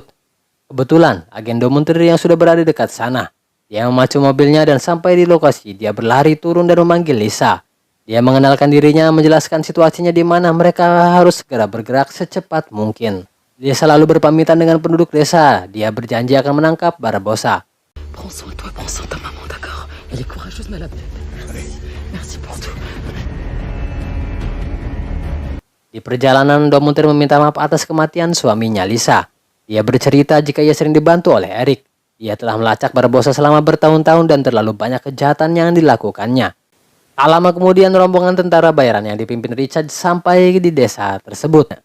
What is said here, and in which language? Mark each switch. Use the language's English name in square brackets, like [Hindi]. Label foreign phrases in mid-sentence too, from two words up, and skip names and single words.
[Indonesian] Kebetulan, agen Domentir yang sudah berada dekat sana. Dia memacu mobilnya dan sampai di lokasi, dia berlari turun dan memanggil Lisa. Dia mengenalkan dirinya, menjelaskan situasinya di mana mereka harus segera bergerak secepat mungkin. Dia selalu berpamitan dengan penduduk desa. Dia berjanji akan menangkap Barbosa. [French] Prends soin de toi, prends soin de ta maman, d'accord? Elle est courageuse, mais elle a... Merci pour tout. [Indonesian] Di perjalanan, Domentir meminta maaf atas kematian suaminya Lisa. Dia bercerita jika ia sering dibantu oleh Eric. Dia telah melacak Barbosa selama bertahun-tahun dan terlalu banyak kejahatan yang dilakukannya. Tak lama kemudian rombongan tentara bayaran yang dipimpin Richard sampai di desa tersebut.